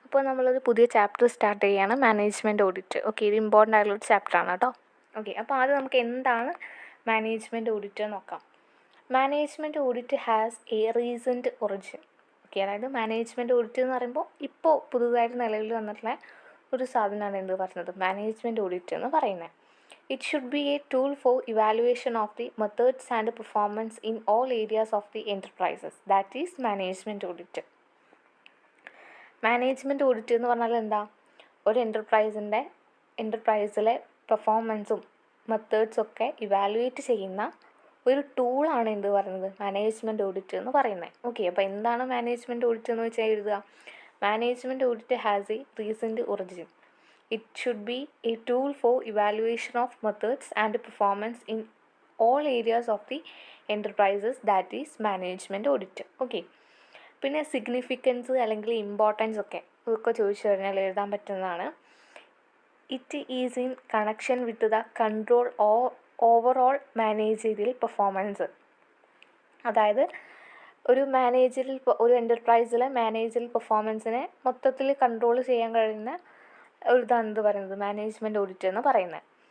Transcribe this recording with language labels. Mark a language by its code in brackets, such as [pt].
[ml] അപ്പോൾ നമ്മളൊരു പുതിയ ചാപ്റ്റർ സ്റ്റാർട്ട് ചെയ്യുകയാണ്, മാനേജ്മെൻറ്റ് ഓഡിറ്റ്. ഓക്കെ, ഇത് ഇമ്പോർട്ടൻ്റ് ആയിട്ടുള്ളൊരു ചാപ്റ്ററാണ് കേട്ടോ. ഓക്കെ, അപ്പോൾ ആദ്യം നമുക്ക് എന്താണ് മാനേജ്മെൻറ്റ് ഓഡിറ്റ് നോക്കാം. [en] Management audit has a recent origin. [ml] Okay, അതായത് മാനേജ്മെൻറ്റ് ഓഡിറ്റ് എന്ന് പറയുമ്പോൾ ഇപ്പോൾ പുതുതായിട്ട് നിലവിൽ വന്നിട്ടുള്ള ഒരു സാധനമാണ് എന്ത് പറയുന്നത്, മാനേജ്മെൻറ്റ് ഓഡിറ്റ് എന്ന് പറയുന്നത്. [en] It should be a tool for evaluation of the methods and performance in all areas of the enterprises. That is management audit. [ml] Management audit എന്ന് പറഞ്ഞാൽ എന്താ, ഒരു എൻ്റർപ്രൈസിലെ പെർഫോമൻസും മെത്തേഡ്സൊക്കെ ഇവാലുവേറ്റ് ചെയ്യുന്ന ഒരു ടൂളാണ് എന്ത് പറയുന്നത്, മാനേജ്മെൻറ്റ് ഓഡിറ്റ് എന്ന് പറയുന്നത്. ഓക്കെ, അപ്പോൾ എന്താണ് മാനേജ്മെൻറ്റ് ഓഡിറ്റ് എന്ന് വെച്ചാൽ എഴുതുക. [en] Management audit has a recent origin. It should be a tool for evaluation of methods and performance in all areas of the enterprises. That is management audit. Okay. [ml] പിന്നെ significance അല്ലെങ്കിൽ importance ഇതൊക്കെ ചോദിച്ചു കഴിഞ്ഞാൽ എഴുതാൻ പറ്റുന്നതാണ്. [en] It is in connection with the control overall managerial performance. [ml] അതായത് ഒരു എൻ്റർപ്രൈസിലെ managerial പെർഫോമൻസിനെ മൊത്തത്തിൽ കൺട്രോൾ ചെയ്യാൻ കഴിയുന്ന ഇതാണ് എന്ത് പറയുന്നത്, മാനേജ്മെൻറ്റ് ഓഡിറ്റ് എന്ന് പറയുന്നത്.